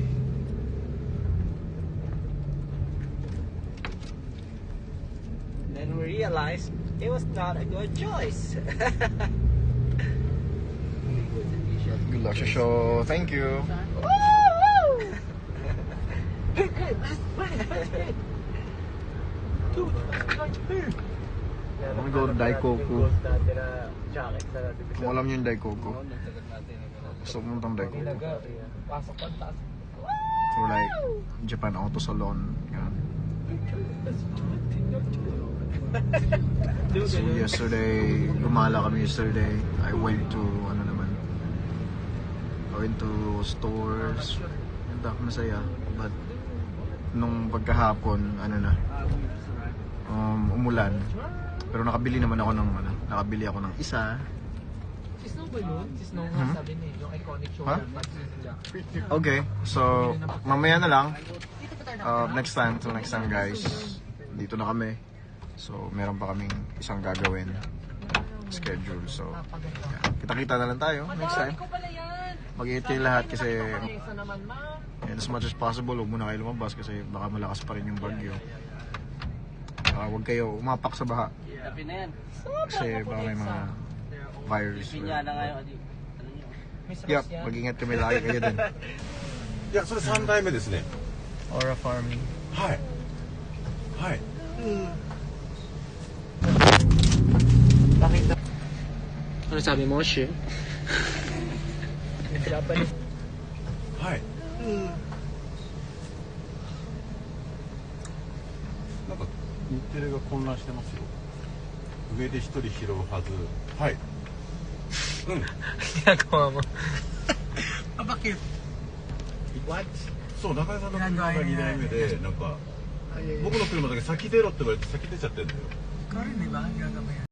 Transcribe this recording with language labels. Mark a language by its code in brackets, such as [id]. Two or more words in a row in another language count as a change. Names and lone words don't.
[en] Then we realized it was not a good choice. Good luck sa show. Thank you. I'm gonna go to Daikoku. [tl] Kung alam niyo yung Daikoku, gusto ko puntang Daikoku. [en] Or like Japan Auto Salon. So yesterday, [tl] gumala kami yesterday. [en] I went to stores. [tl] Ganda, masaya. But nung pagkahapon, umulan. Pero nakabili ako ng isa. Si Snow ba yun? Si Snow nga sabi niya, yung [en] iconic shoulder pads [tl] niya. Okay, so mamaya na lang. [en] Next time guys, [tl] dito na kami. So meron pa kaming isang gagawin schedule. [en] So yeah. [tl] Kita-kita na lang tayo [en] next time. [tl] Mag-iit kayo lahat kasi [en] as much as possible [tl] huwag muna kayo lumabas kasi baka malakas pa rin yung bagyo. Huwag kayo umapak sa baha kasi baka may mga virus. Yup, mag-ingat kami lagi kayo din. [ja] Yeah, それ3代目ですね。 [en] Aura farming. [ja] はい。はい。 [tl] Bakit? Ano sabi mo, Shi? [ja] はい。なんか日テレが混乱してますよ。上で一人拾うはず。はい。うん。 [tl] Ginagawa mo. Bakit? [en] What? [ja] そう、中井さんの車が2台目で、なんか、 僕の車だけ先出ろって言われて先出ちゃってるんだよ。 [tl] Ikaw rin, di ba? Gagawin yan.